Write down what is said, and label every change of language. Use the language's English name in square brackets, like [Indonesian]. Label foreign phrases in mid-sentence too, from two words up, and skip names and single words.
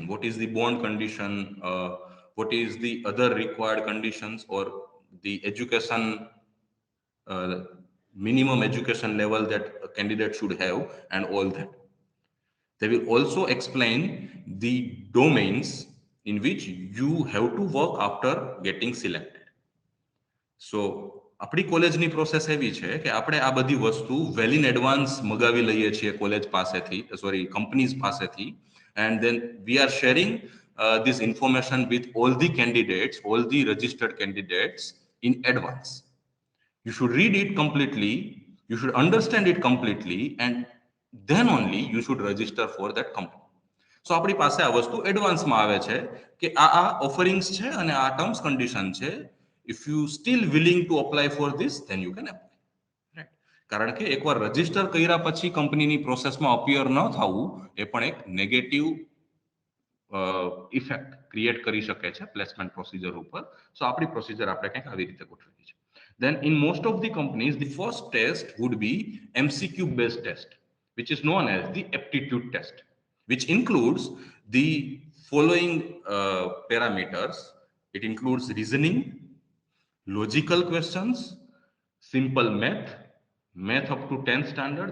[English] What is the bond condition? What is the other required conditions, or the education, uh, minimum education level that a candidate should have, and all that. They will also explain the domains in which you have to work after getting selected. [Gujarati] સો આપણી કોલેજની પ્રોસેસ એવી છે કે આપણે આ બધી વસ્તુ [English] well in advance [Gujarati] મગાવી લઈએ છીએ કોલેજ પાસેથી, સોરી કંપનીઝ પાસેથી, [English] and then we are sharing this information with all the candidates, all the registered candidates in advance. You should read it completely, you should understand it completely, and then only you should register for that company. [Gujarati] સો આપણી પાસે આ વસ્તુ એડવાન્સમાં આવે છે કે આ ઓફરિંગ્સ છે અને આ [English] terms condition [Gujarati] છે. [English] If you still willing to apply for this, then you can apply. Right? [Gujarati] કારણ કે એકવાર રજીસ્ટર કર્યા પછી કંપનીની પ્રોસેસમાં અપિયર ન થવું એ પણ એક [English] negative effect create [Gujarati] કરી શકે છે [English] placement procedure [Gujarati] ઉપર. સો આપણી પ્રોસિજર આપણે કંઈક આવી રીતે ગોઠવેલી છે. [English] Then in most of the companies, the first test would be MCQ based test, which is known as the aptitude test, which includes the following parameters. It includes reasoning, logical questions, simple math, math up to 10th standard.